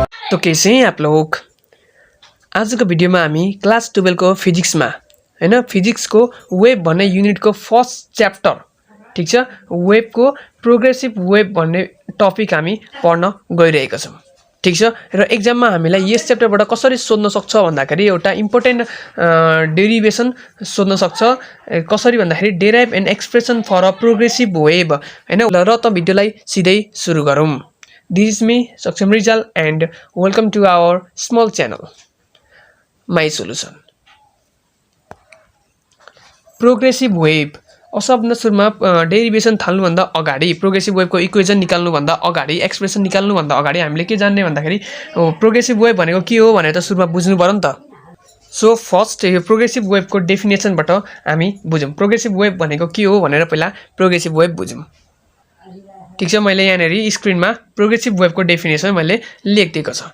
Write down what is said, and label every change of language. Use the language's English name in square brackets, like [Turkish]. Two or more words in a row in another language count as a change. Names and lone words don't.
[Hindi] तो कैसे हैं आप लोग। [Nepali] आज को भिडियो में हामी क्लास 12 को फिजिक्स में हैन फिजिक्स को वेव भन्ने युनिट को [English] first chapter [Nepali] ठीक छ वेव को [English] progressive wave [Nepali] भन्ने टपिक हामी पढ्न गइरहेका छौं ठीक छ र एक्जाम में हामीलाई यस च्याप्टरबाट कसरी सोध्न सक्छ भन्दाखेरि एउटा [English] important derivation [Nepali] सोध्न सक्छ कसरी भन्दाखेरि [English] derive an expression for a progressive wave [Nepali] हैन र त भिडियोलाई सिधै सुरु गरौं। [English] This is me, Saksham Rizal, and welcome to our small channel, My Solution. Progressive wave. [Nepali] सबभन्दा सुरुमा डेरिभेसन थाल्नु भन्दा अगाडि [English] progressive wave [Nepali] को इक्वेसन निकाल्नु भन्दा अगाडि एक्सप्रेसन निकाल्नु भन्दा अगाडि हामीले के जान्ने भन्दाखेरि [English] progressive wave [Nepali] भनेको के हो भनेर त सुरुमा बुझ्नु पर्यो नि त। [English] so first [Nepali] यो [English] progressive wave [Nepali] को डेफिनेसनबाट हामी बुझौं। [English] progressive wave [Nepali] भनेको के हो भनेर पहिला [English] progressive wave [Nepali] बुझौं। ठीक छ मैले यहाँनेरि स्क्रिनमा [English] progressive wave [Nepali] को डेफिनेसन मैले लेखिदिएको छ।